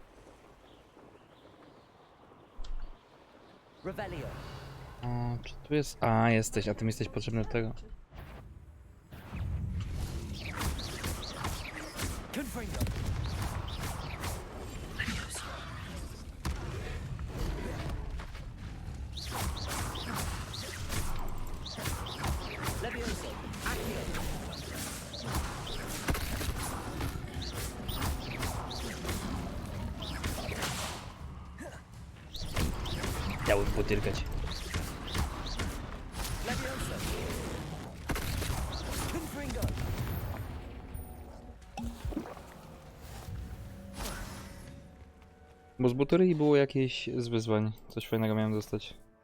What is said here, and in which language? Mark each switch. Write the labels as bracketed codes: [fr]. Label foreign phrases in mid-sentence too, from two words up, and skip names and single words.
[pl] Revelio. O, czy tu jest... A, jesteś, a ty mi jesteś potrzebny do tego. Confringo. Levioso. Accio. Chciałbym potyrkać. Levioso. Confringo. Bo z buterii było jakieś z wyzwań. Coś fajnego miałem dostać.